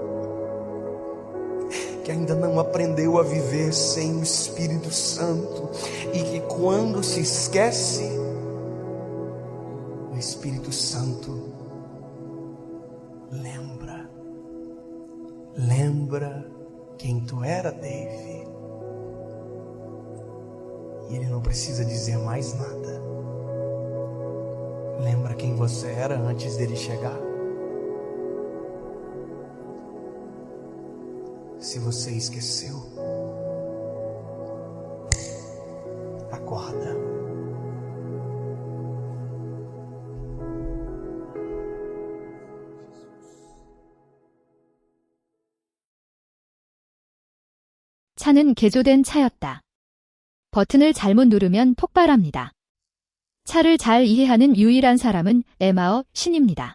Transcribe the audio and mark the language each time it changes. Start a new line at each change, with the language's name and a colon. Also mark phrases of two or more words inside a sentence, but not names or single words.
Portuguese: que ainda não aprendeu a viver sem o Espírito Santo, e que quando se esquece, o Espírito Santo lembra quem tu era, Dave, e ele não precisa dizer mais nada. Lembra quem você era antes dele chegar? Se você esqueceu, acorda.
Korean: 차는 개조된 차였다. 버튼을 잘못 누르면 폭발합니다. 차를 잘 이해하는 유일한 사람은 에마어 신입니다.